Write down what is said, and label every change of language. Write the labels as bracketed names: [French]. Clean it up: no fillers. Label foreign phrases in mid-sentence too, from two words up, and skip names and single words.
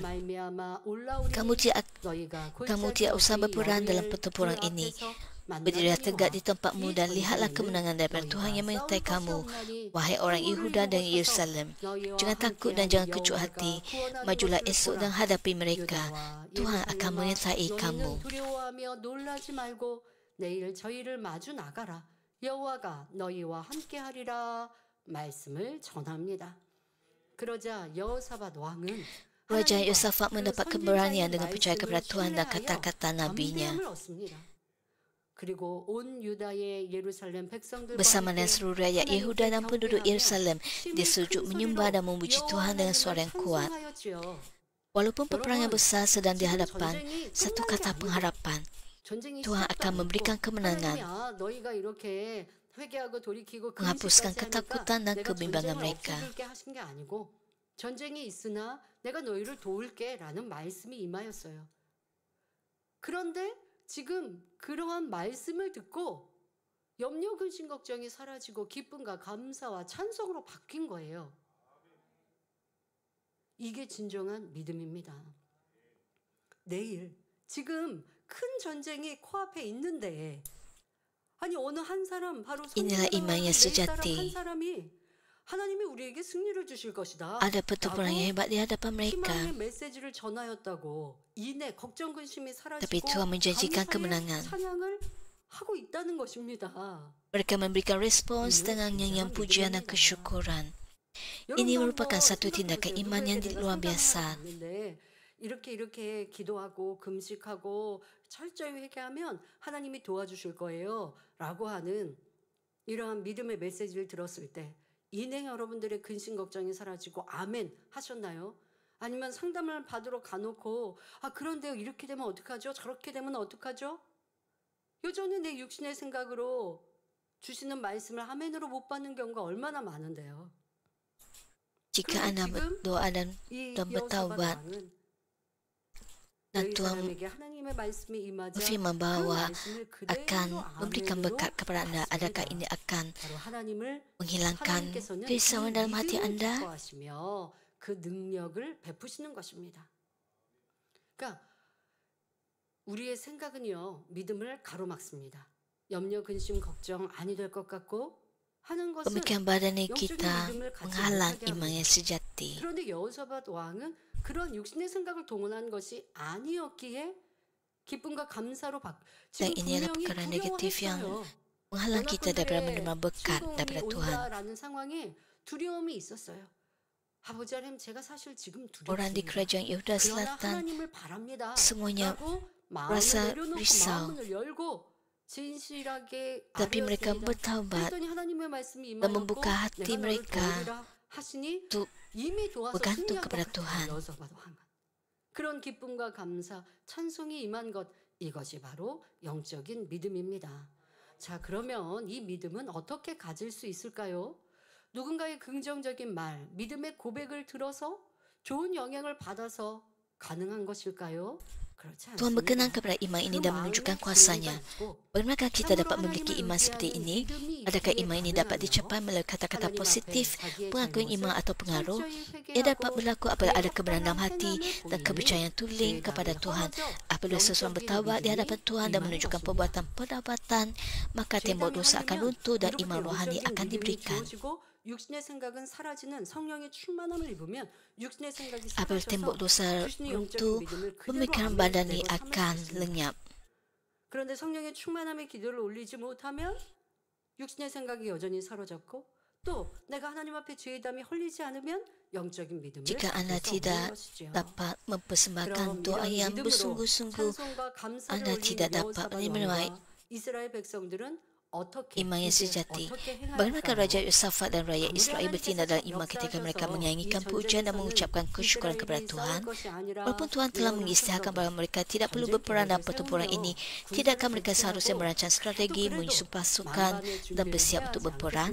[Malay] Kamu tidak usah berperang dalam pertempuran ini. Berdirilah tegak di tempatmu dan lihatlah kemenangan daripada Tuhan yang menyertai kamu, wahai orang Yehuda dan Yerusalem. Jangan takut dan jangan kecut hati. Majulah esok dan hadapi mereka. Tuhan akan menyertai kamu. [Korean] 두려워하며 놀라지 말고 내일 저희를 마주 나가라. 여호와가 너희와 함께하리라 말씀을 전합니다. 그러자 여호사밧 왕은 [Malay] Raja Yosafat mendapat keberanian dengan percaya kepada Tuhan dan kata-kata nabinya. [Korean] 그리고 온 유다의 예루살렘 백성들과 [Malay] Bersama dengan [Korean] 함께 [Malay] seluruh rakyat Yehuda dan penduduk [Korean] 경배하며 [Malay] Yerusalem, dia sujud menyembah dan memuji Tuhan dengan suara yang kuat. Walaupun peperangan besar sedang dihadapan, satu kata pengharapan, Tuhan akan memberikan kemenangan, menghapuskan ketakutan dan kebimbangan mereka. [Korean] 전쟁이 있으나 내가 너희를 도울게라는 말씀이 임하였어요. 그런데 지금 그러한 말씀을 듣고 염려 근심 걱정이 사라지고 기쁨과 감사와 찬송으로 바뀐 거예요. 이게 진정한 믿음입니다. 내일 지금 큰 전쟁이 코앞에 있는데 아니 어느 한 사람 바로 [Malay] Inilah iman yang sejati. [Korean] 한 사람이 하나님이 우리에게 승리를 주실 것이다. [Malay] Ada pertempuran yang hebat di hadapan mereka, [Korean] 희망의 메시지를 전하였다고 이내 걱정 근심이 사라지고 [Malay] tapi Tuhan menjanjikan kemenangan. [Korean] 찬양을 하고 있다는 것입니다. [Malay] Mereka memberikan respons dengan nyanyian pujian dan kesyukuran. Ini merupakan satu tindakan iman yang luar biasa. [Korean] 이렇게 기도하고 금식하고 철저히 회개하면 하나님이 도와주실 거예요. 라고 하는 이러한 믿음의 메시지를 들었을 때 이내 여러분들의 근심 걱정이 사라지고 아멘 하셨나요? 아니면 상담을 받으러 가놓고 그런데요 이렇게 되면 어떡하죠? 저렇게 되면 어떡하죠? 여전히 내 육신의 생각으로 주시는 말씀을 아멘으로 못 받는 경우가 얼마나 많은데요. [Malay] Jika anda berdoa dan bertaubat, dan Tuhan berfirman bahawa akan memberikan berkat kepada anda, adakah ini akan menghilangkan kerisauan dalam hati anda? [Korean] 그 능력을 베푸시는 것입니다. 그러니까 우리의 생각은요 믿음을 가로막습니다. 염려, 근심, 걱정 아니 될 것 같고 하는 것은 [Malay] Pemikiran badan kita menghalang iman yang sejati. [Korean] 그런데 여호사밧 왕은 그런 육신의 생각을 동원한 것이 아니었기에 기쁨과 감사로 [Malay] Dan ini adalah perkara negatif yang menghalang kita daripada menerima berkat daripada Tuhan. [Korean] 라는 상황에 두려움이 있었어요. 아버지 하나님 제가 사실 지금 [Malay] Orang di [Korean] 두렵습니다. [Malay] kerajaan Yehuda [Korean] 그러나 [Malay] Selatan [Korean] 하나님을 바랍니다. [Malay] semuanya [Korean] 라고 마음을 [Malay] rasa [Korean] 내려놓고 [Malay] risau. [Korean] 마음을 열고 진실하게 [Malay] Tapi mereka [Korean] 아뢰었습니다. [Malay] bertaubat [Korean] 그랬더니 하나님의 말씀이 [Malay] dan [Korean] 임하였고 [Malay] membuka hati [Korean] 내가 너를 [Malay] mereka [Korean] 도우리라 하시니 [Malay] untuk [Korean] 이미 도와서 [Malay] bergantung [Korean] 승리하게 [Malay] kepada [Korean] 하셨다. [Malay] Tuhan. [Korean] 여호사밧 왕은 그런 기쁨과 감사, 찬송이 임한 것, 이것이 바로 영적인 믿음입니다. 자, 그러면 이 믿음은 어떻게 가질 수 있을까요? 누군가의 긍정적인 말, 믿음의 고백을 들어서 좋은 영향을 받아서 가능한 것일까요? 그렇지 [Malay] Tuhan [Korean] 않습니다. [Malay] berkenan kepada iman ini dan menunjukkan kuasanya. Bagaimanakah kita dapat memiliki iman seperti ini? Adakah iman ini dapat dicapai melalui kata-kata positif, pengakuan iman atau pengaruh? Ia dapat berlaku apabila ada kebenaran dalam hati dan kepercayaan tuling kepada Tuhan. Apabila seseorang bertaubat di hadapan Tuhan dan menunjukkan perbuatan pertobatan, maka tembok dosa akan runtuh dan iman rohani akan diberikan. [Korean] 육신의 생각은 사라지는 성령의 충만함을 입으면 육신의 생각이 [Malay] Apabila tembok [Korean] 사라져서 [Malay] dosa [Korean] 주신의 [Malay] runtuh, [Korean] 영적인 믿음을 그대로 [Malay] pemikiran [Korean] 안에 [Malay] badan [Korean] 내고 [Malay] ini [Korean] 삼을 [Malay] akan [Korean] 수 있습니다. [Malay] lenyap. [Korean] 그런데 성령의 충만함의 기도를 올리지 못하면 육신의 생각이 여전히 사로잡고 또 내가 하나님 앞에 죄의담이 헐리지 않으면 영적인 믿음을 [Malay] Jika anda [Korean] 가질 수 없는 [Malay] tidak [Korean] 것이지요. [Malay] dapat mempersembahkan [Korean] 그럼 [Malay] doa [Korean] 이런 [Malay] yang [Korean] 믿음으로 [Malay] bersungguh-sungguh, [Korean] 찬송과 감사를 [Malay] anda [Korean] 올리는 [Malay] tidak dapat [Korean] 여호사밧 [Malay] menemui [Korean] 왕과 이스라엘 백성들은 어떻게 [Malay] iman yang [Korean] 이제 sejati. 어떻게 [Malay] Bagaimanakah Raja [Korean] 행할까요? [Malay] Yosafat dan rakyat Israel bertindak dalam iman ketika mereka menyanyikan pujian dan mengucapkan kesyukuran kepada Tuhan? Walaupun Tuhan telah mengisytiharkan bahawa mereka tidak perlu berperang dalam pertempuran ini, tidakkah mereka seharusnya merancang strategi, menyusun pasukan dan bersiap untuk berperang?